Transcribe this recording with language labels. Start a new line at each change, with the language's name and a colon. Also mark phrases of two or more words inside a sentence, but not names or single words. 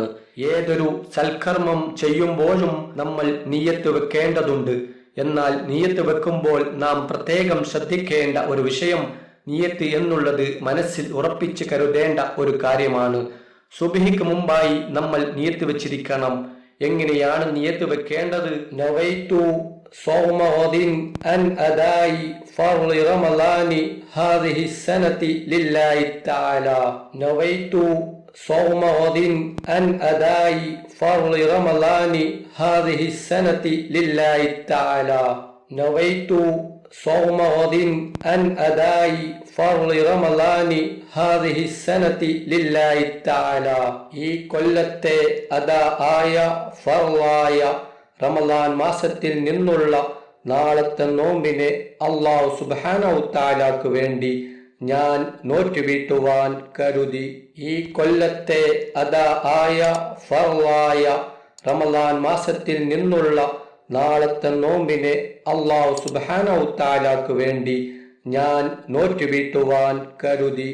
Malayalam: ഏതൊരു സൽക്കർമ്മം ചെയ്യുമ്പോഴും നമ്മൾ നിയ്യത്ത് വെക്കേണ്ടതുണ്ട്. എന്നാൽ നിയ്യത്ത് വെക്കുമ്പോൾ നാം പ്രത്യേകം ശ്രദ്ധിക്കേണ്ട ഒരു വിഷയം, നിയ്യത്ത് എന്നുള്ളത് മനസ്സിൽ ഉറപ്പിച്ച് കരുതേണ്ട ഒരു കാര്യമാണ്. സുബ്ഹിക്ക് മുമ്പായി നമ്മൾ നിയ്യത്ത് വെച്ചിരിക്കണം. എങ്ങനെയാണ് നിയ്യത്ത് വെക്കേണ്ടത്?
Arabic: നവൈതു صوم غد عن أداء فرض رمضان هذه السنة لله تعالى. نويت صوم غد عن أداء فرض رمضان هذه السنة لله تعالى. نويت صوم غد عن أداء فرض رمضان هذه السنة لله تعالى.
Malayalam: ഈ കൊല്ലത്തെ അദാ ആയ ഫർളായ റമളാൻ മാസത്തിൽ നിന്നുള്ള നാളത്തെ നോമ്പിനെ
Arabic: الله سبحانه تعالى
Malayalam: വേണ്ടി ഞാൻ നോറ്റുവീട്ടുവാൻ കരുതി. ഈ കൊല്ലത്തെ അദാ ആയ ഫർളായ റമളാൻ മാസത്തിൽ നിന്നുള്ള നാളത്തെ നോമ്പിനെ
Arabic: الله سبحانه تعالى
Malayalam: വേണ്ടി ഞാൻ നോറ്റുവീട്ടുവാൻ കരുതി.